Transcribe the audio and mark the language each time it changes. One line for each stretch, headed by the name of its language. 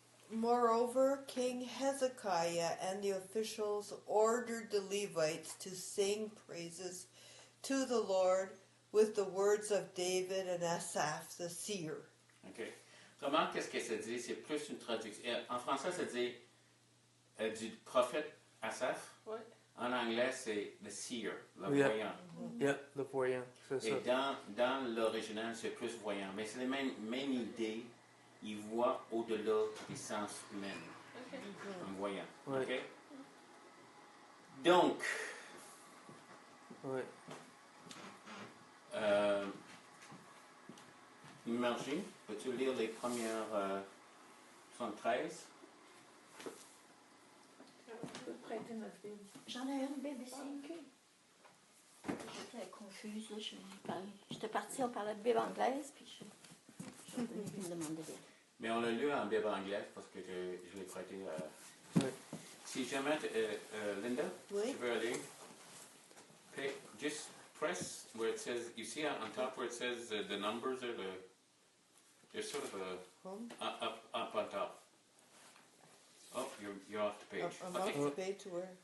English: Moreover, King Hezekiah and the officials ordered the Levites to sing praises to the Lord with the words of David and Asaph the seer. OK.
French: Remarque qu'est-ce que ça dit? C'est plus une traduction. En français, ça dit du prophète Asaph. Ouais. En anglais, c'est le seer, le Oui. voyant. Yep, le voyant, c'est ça. Et dans l'original, c'est plus voyant. Mais c'est la même idée. Il voit au-delà des sens humains. OK. En voyant. Ouais. OK? Donc, Oui. Margie, peux-tu lire les premières 73? On peut prêter notre Bible. J'en ai une Bible ici. J'étais confuse, là. J'étais partie, on parlait de Bible anglaise, puis je me demandais bien. Mais on l'a lu en Bible anglaise parce que je l'ai prêté. Oui. Si jamais, Linda, Oui. tu veux aller,
English: just press where it says, you see on top where it says the numbers or there's sort of a Home. up on top. Oh, you're off the page. I'm Okay. off the page to where?